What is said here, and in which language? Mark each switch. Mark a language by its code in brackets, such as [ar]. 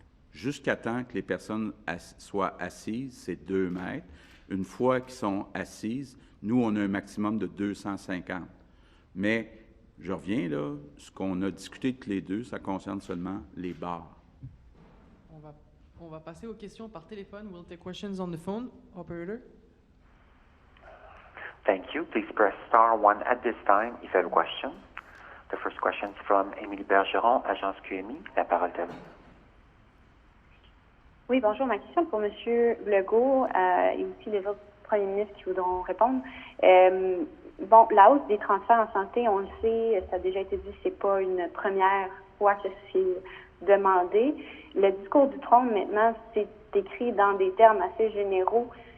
[fr] Jusqu'à temps que les personnes soient assises, c'est 2 mètres. Une fois qu'ils sont assises, nous, on a un maximum de 250. Mais, je reviens là, ce qu'on a discuté tous les deux, ça concerne seulement les bars. On va passer aux questions par téléphone. [en] We'll take questions on the phone. Operator. Thank you. Please press star 1 at this time if you have a question. The first question is from Émilie Bergeron, Agence QMI. [fr] La parole est à vous. Oui, bonjour. Ma question pour M. Legault et aussi les autres premiers ministres qui voudront répondre. Bon, la hausse des transferts en santé, on le sait, ça a déjà été dit, c'est pas une première fois que c'est demandé. Le discours du trône, maintenant, c'est écrit dans des termes assez généraux.